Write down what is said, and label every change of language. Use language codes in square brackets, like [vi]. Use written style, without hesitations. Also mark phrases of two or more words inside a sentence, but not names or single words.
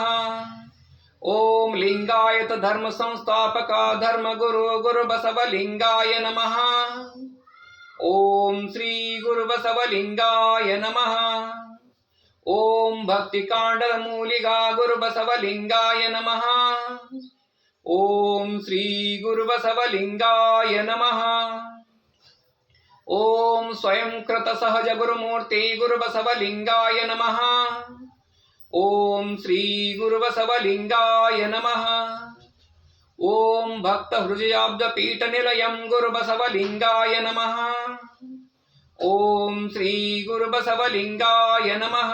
[kn] ಓಂ ಲಿಂಗಾಯತ ಧರ್ಮ ಸಂಸ್ಥಾಪಕ ಧರ್ಮ ಗುರು ಗುರು ಬಸವಲಿಂಗಾಯ ನಮಃ. ಓಂ ಶ್ರೀ ಗುರು ಬಸವಲಿಂಗಾಯ ನಮಃ. ಓಂ ಭಕ್ತಿ ಕಾಂಡದ ಮೂಲಿಗ ಗುರು ಬಸವಲಿಂಗಾಯ ನಮಃ. ಓಂ ಶ್ರೀ ಗುರು ಬಸವಲಿಂಗಾಯ ನಮಃ. ಓಂ ಸ್ವಯಂ ಕೃತ ಸಹಜ ಗುರುಮೂರ್ತಿ ಗುರು ಬಸವಲಿಂಗಾಯ ನಮಃ. ಓಂ ಶ್ರೀ ಗುರು ಬಸವಲಿಂಗಾಯ ನಮಃ. ಓಂ ಭಕ್ತ ಹೃದಯಾಬ್ಧ ಪೀಠ ನಿಲಯಂ ಗುರು ಬಸವಲಿಂಗಾಯ ನಮಃ. ಓಂ ಶ್ರೀ ಗುರು ಬಸವಲಿಂಗಾಯ ನಮಃ.